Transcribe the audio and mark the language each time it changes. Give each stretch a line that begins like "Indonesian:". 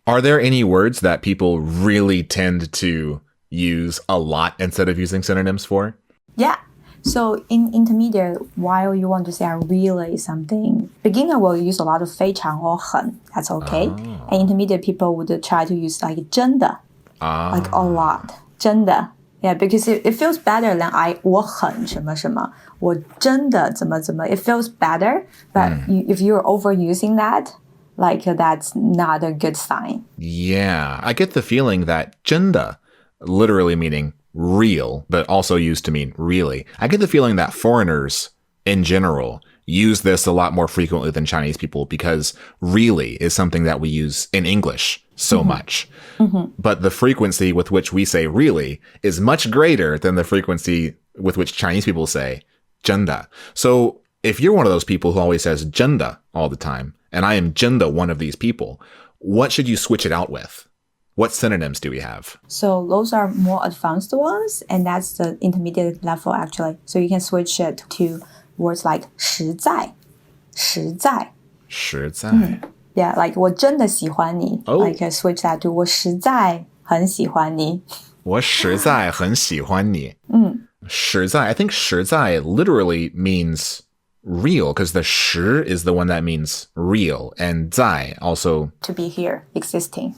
English: Are there any words that people really tend to use a lot instead of using synonyms for? Yeah. So in intermediate, while you want to say really something, beginner will use a lot of 非常 or 很. That's okay. And intermediate people would try to use like 真的, like a lot.
Chinese: 真的.
English: Yeah, because it feels better than
Chinese: 我很什么什么,我真的怎么怎么.
English: It feels better, but if you're overusing that, like that's not a good sign. Yeah, I get the feeling that 真的, literally meaning real, but also used to mean really. I get the feeling that foreigners in general use this a lot more frequently than Chinese people because really is something that we use in English so much. But the frequency with which we say really is much greater than the frequency with which Chinese people say 真的. So if you're one of those people who always says 真的 all the time, and I am 真的 one of these people, what should you switch it out with? What synonyms do we have? So those are more advanced ones, and that's the intermediate level actually. So you can switch it to words like 实在,实在.
Chinese: 实在.
English: Yeah, like
Chinese: 我真的喜欢你.
English: Like switch that to
Chinese: 我实在很喜欢你. 我实在很喜欢你.
English: 实在, I think 实在 literally means real because the 实 is the one that means real and 在 also to be here, existing.